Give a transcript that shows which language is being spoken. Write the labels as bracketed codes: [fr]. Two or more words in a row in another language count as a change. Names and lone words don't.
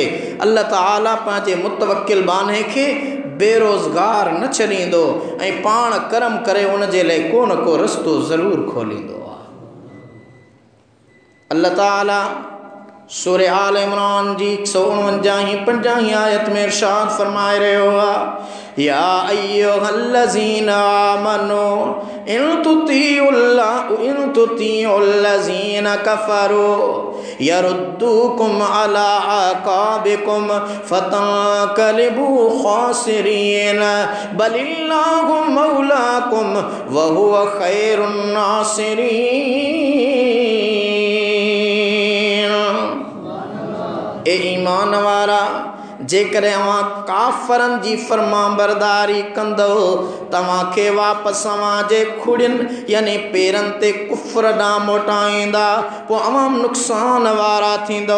[sd] अल्लाह ताला पंहिंजे मुतवक्किल बाने खे बेरोज़गार न छॾींदो ऐं पाण करम करे उन जे लाइ को न को रस्तो ज़रूरु खोलींदो आहे। अल्लाह ताला सूरे आल इमरान जी 149 आयत में इरशाद फरमाए रहियो आहे, [ar] يا أيها الذين آمنوا إن تطيعوا الذين كفروا يردوكم على أعقابكم فتنقلبوا خاسرين بل الله مولاكم وهو خير الناصرين. [sd] ए ईमान वारा, जेकॾहिं अव्हां काफ़रनि जी फ़रमाबरदारी कंदो, तव्हांखे वापसि अव्हां जे खुड़ियुनि यानी पेरनि ते कुफ़्र ॾांहुं मोटाईंदा, पोइ अव्हां नुक़सान वारा थींदो।